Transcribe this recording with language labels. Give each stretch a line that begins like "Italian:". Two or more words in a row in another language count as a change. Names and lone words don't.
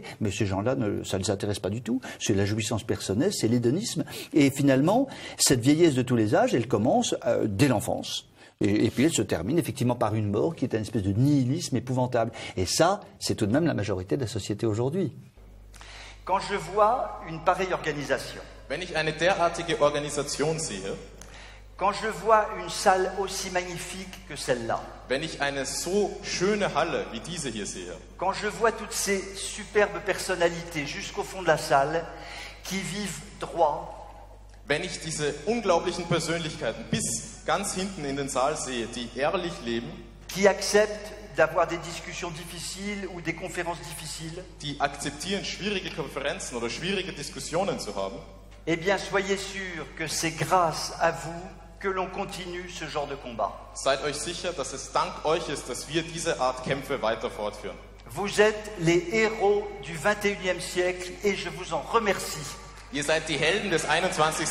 French: Mais ces gens-là, ça ne les intéresse pas du tout. C'est la jouissance personnelle, c'est l'hédonisme. Et finalement, cette vieillesse de tous les âges, elle commence dès l'enfance. Et puis elle se termine effectivement par une mort qui est une espèce de nihilisme épouvantable. Et ça, c'est tout de même la majorité de la société aujourd'hui. Quand je vois une pareille organisation,
German: Wenn ich eine derartige Organisation sehe,
French: quand je vois une salle aussi magnifique que celle-là,
German: wenn ich eine so schöne Halle wie diese hier sehe,
French: quand je vois toutes ces superbes personnalités jusqu'au fond de la salle qui vivent droit,
German: wenn ich diese unglaublichen Persönlichkeiten bis ganz hinten in den Saal sehe, die ehrlich leben,
French: qui acceptent d'avoir des discussions difficiles ou des conférences difficiles,
German: die akzeptieren, schwierige Konferenzen oder schwierige Diskussionen zu haben,
French: eh bien soyez sûrs que c'est grâce à vous que l'on continue ce genre de combat.
German: seid euch sicher, dass es dank euch ist, dass wir diese Art Kämpfe weiter fortführen.
French: Vous êtes les héros du 21e siècle et je vous en remercie.
German: Ihr seid die Helden des 21.